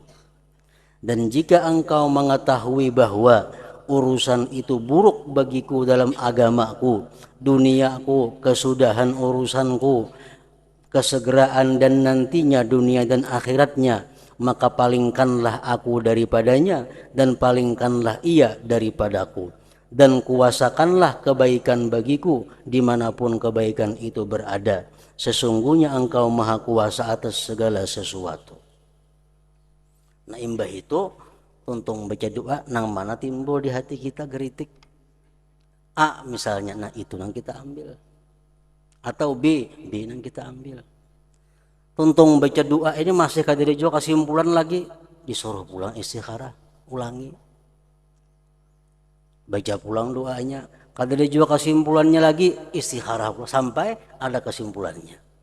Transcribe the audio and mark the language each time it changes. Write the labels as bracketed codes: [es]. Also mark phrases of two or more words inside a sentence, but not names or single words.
[id] Dan jika Engkau mengetahui bahwa urusan itu buruk bagiku dalam agamaku, duniaku, kesudahan urusanku, kesegeraan dan nantinya dunia dan akhiratnya, maka palingkanlah aku daripadanya dan palingkanlah ia daripadaku, dan kuasakanlah kebaikan bagiku dimanapun kebaikan itu berada. Sesungguhnya Engkau maha kuasa atas segala sesuatu. Nah, [bjn] imbah itu untung baca doa nang mana timbul di hati kita geritik A misalnya, nah itu nang kita ambil, atau B nang kita ambil. Tuntung baca doa ini masih kadiri juga kesimpulan lagi, disuruh pulang istikharah, ulangi, baca pulang doanya, kadiri juga kesimpulannya lagi istikharah sampai ada kesimpulannya.